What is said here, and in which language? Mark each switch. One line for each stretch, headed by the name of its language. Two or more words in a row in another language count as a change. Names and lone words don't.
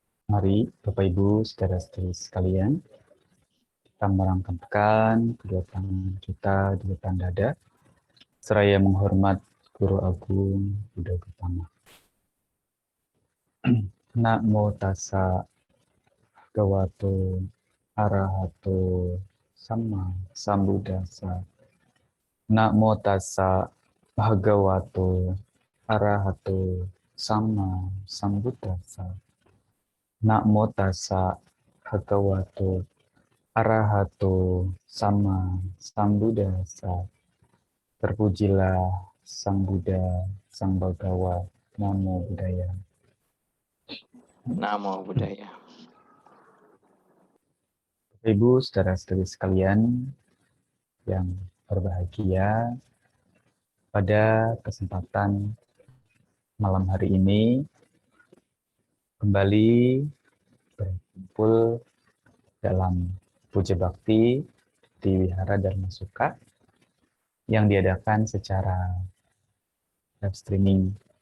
Indonesian: Mari Bapak Ibu saudara-saudari sekalian, kita merangkapkan kedua tangan kita di depan dada, seraya menghormat Guru Agung Buddha Gautama.
Pali: Namo tassa bhagavato arahato sama sambuddhassa. Namo tassa bhagavato arahato sama sambuddhassa. Namo tassa bhagavato arahato sama sambuddhassa.
Indonesian: Terpujilah Sang Buddha, Sang Bhagawa,
Pali: Namo Buddhaya. Namo Buddhaya.
Indonesian: Ibu, saudara-saudari sekalian yang berbahagia, pada kesempatan malam hari ini kembali berkumpul dalam puja bakti di Wihara Dharma Sukha yang diadakan secara
English: live streaming.